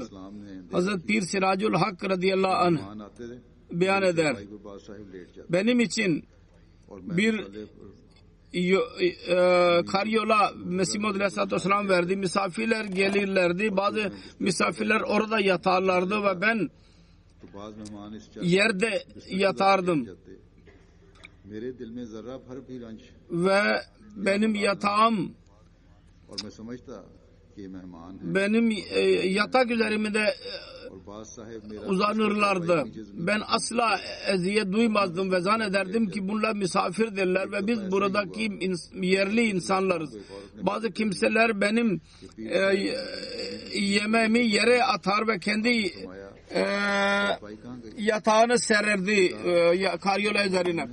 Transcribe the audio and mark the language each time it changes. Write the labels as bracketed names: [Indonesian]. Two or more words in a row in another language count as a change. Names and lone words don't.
[Turkish] Hazreti Pir Siracül Hak [Arabic] رضي الله عنه [Turkish] beyan eder. Benim için bir karyola Mesih Maud [Arabic] عليه الصلاة والسلام [Turkish] verdi. Misafirler gelirlerdi. Bazı misafirler orada yatarlardı ve ben [Urdu] تو بعض مہمان اس [Turkish] yerde yatardım [Urdu] میرے دل میں ذرہ بھر بھی رنج [Turkish] ve benim yatağım [Urdu] اور میں سمجھتا کہ یہ مہمان ہے [Turkish] benim yatak üzerimde [Urdu] اور بعض صاحب میرا [Turkish] uzanırlardı. Ben asla eziyet duymazdım ve zannederdim ki bunlar misafirdirler ve biz buradaki yerli insanlarız. Bazı kimseler benim yemeğimi yere atar ve kendi yatağını sererdi karyola üzerine.